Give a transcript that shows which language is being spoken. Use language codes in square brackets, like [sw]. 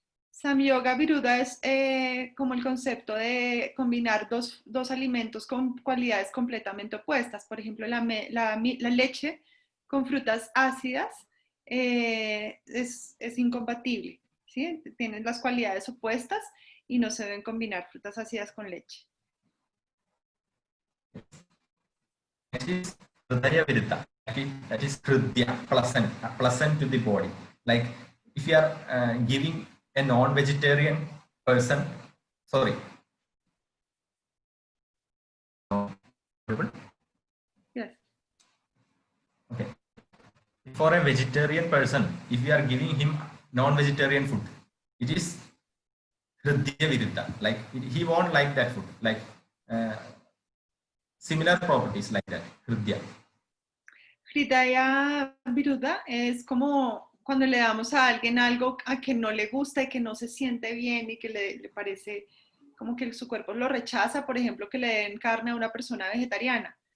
[es] Samyoga viruddha es como el concepto de combinar dos alimentos con cualidades completamente opuestas. Por ejemplo, la leche con frutas ácidas es incompatible, ¿sí? Tienen las cualidades opuestas y no se deben combinar frutas ácidas con leche. [en] That is hridaya viruddha. That is hridya, pleasant to the body. Like if you are giving a non-vegetarian person, sorry. Yes. Okay. For a vegetarian person, if you are giving him non-vegetarian food, it is hridya viruddha. Like he won't like that food. Like similar properties like that. Hridya. [es] Hridaya viruddha es como cuando le damos a alguien algo a que no le gusta y que no se siente bien y que le parece como que su cuerpo lo rechaza, por ejemplo, que le den carne a una persona vegetariana.